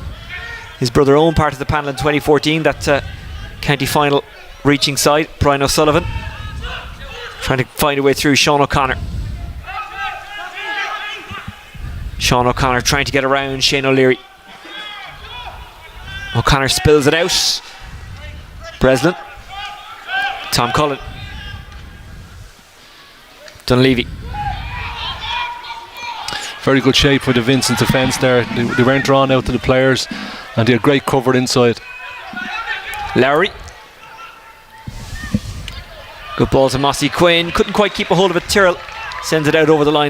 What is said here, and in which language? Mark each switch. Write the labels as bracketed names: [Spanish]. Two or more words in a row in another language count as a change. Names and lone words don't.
[English] His brother Owen part of the panel in 2014, that county final reaching side. Brian O'Sullivan trying to find a way through Sean O'Connor. Sean O'Connor trying to get around Shane O'Leary. O'Connor spills it out. Breslin. Tom Cullen. Dunleavy. Very good shape for the Vincents defence there. They weren't drawn out to the players, and they had great cover inside. Lowry. Good ball to Mossy Quinn. Couldn't quite keep a hold of it. Tyrrell sends it out over the line.